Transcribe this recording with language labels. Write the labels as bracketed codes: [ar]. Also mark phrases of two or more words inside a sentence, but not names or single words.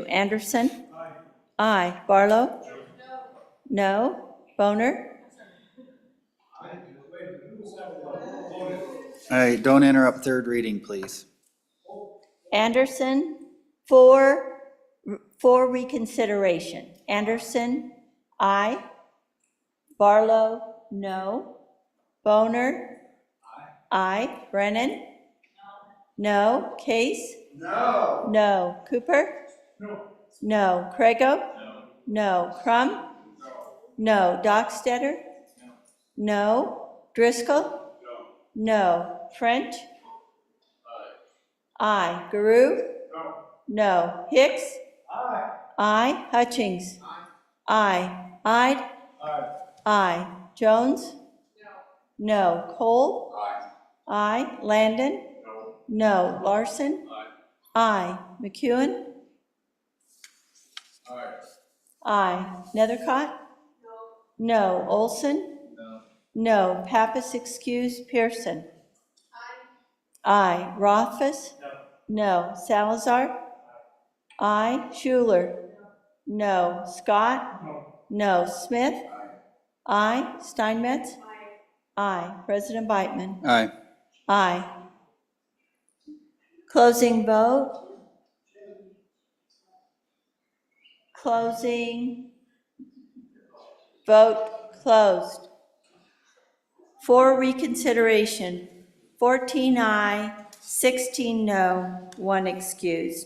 [en] Anderson? Aye. Aye. Barlow? No. Boner? All right, don't interrupt third reading, please. Anderson, for reconsideration. Anderson? Aye. Barlow? No. Boner? Aye. Brennan? No. Case? No. No. Cooper? No. No. Crago? No. Crum? No. Dockstetter? No. Driscoll? No. French? Aye. Guru? No. Hicks? Aye. Hutchings? Aye. Ide? Aye. Jones? No. Cole? Aye. Landon? No. Larson? Aye. McEwen? Aye. Nethercott? No. Olson? No. Pappas excused. Pearson? Aye. Rothfuss? No. Salazar? Aye. Schuler? No. Scott? No. Smith? Aye. Steinmetz? Aye. President Beitman? Aye. Aye. Closing vote. Closing. Vote closed. For reconsideration, 14 aye, 16 no, 1 excused.